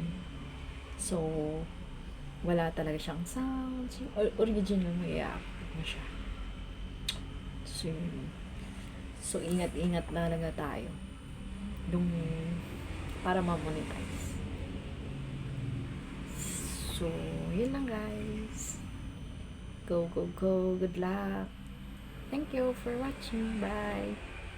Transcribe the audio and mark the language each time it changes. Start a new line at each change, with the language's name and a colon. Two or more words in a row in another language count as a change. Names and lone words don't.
Filipino: So, wala talaga siyang sounds. Original mo i-upload mo siya. So, so ingat-ingat na talaga tayo. Para ma-monetize. So, yun lang guys.
English: Go, go, go. Good luck. Thank you for watching. Bye.